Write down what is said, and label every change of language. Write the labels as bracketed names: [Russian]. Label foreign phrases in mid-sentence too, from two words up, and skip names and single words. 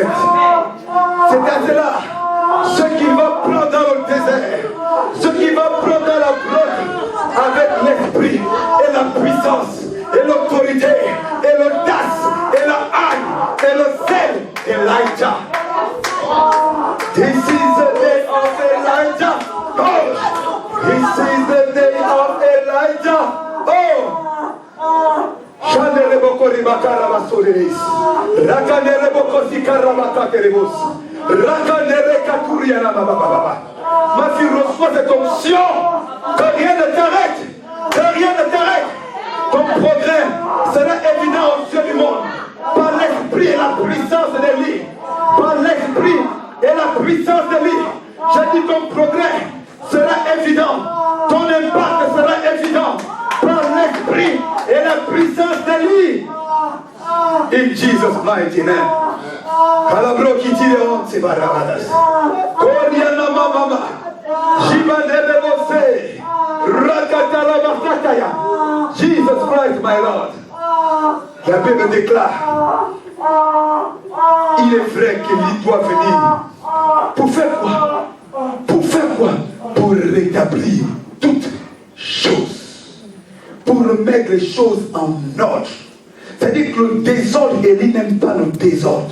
[French] C'est à cela, ceux qui vont prendre dans le désert, ceux qui vont prendre dans la blotte avec l'esprit et la puissance et l'autorité et l'audace et la haine et le zèle d'Elijah. [English] This is the day of Elijah. Oh, this is the day of Elijah. Oh, Chanel Bokori Bakara Soleris, Rakanere Bokosi Karabakaterebos, Rakanere Katuriana Baba. [French] Ma fille reçoit cette onction, que rien ne t'arrête, que rien ne t'arrête. Ton progrès sera évident aux yeux du monde, par l'esprit et la puissance de lui, par l'esprit et la puissance de lui. J'ai dit ton progrès sera évident, ton impact sera évident, par l'esprit et la puissance de lui. [English] In Jesus' mighty name. Kalabro Kitileon Sibarabadas. Koriana Mama. Jibanele Mose. Rakatala Basakaya. Jesus Christ, my Lord. [French] La Bible déclare, il est vrai qu'il doit venir. Pour faire quoi? Pour faire quoi? Pour rétablir toutes choses. Pour remettre les choses en ordre. C'est-à-dire que le désordre, Élie n'aime pas le désordre.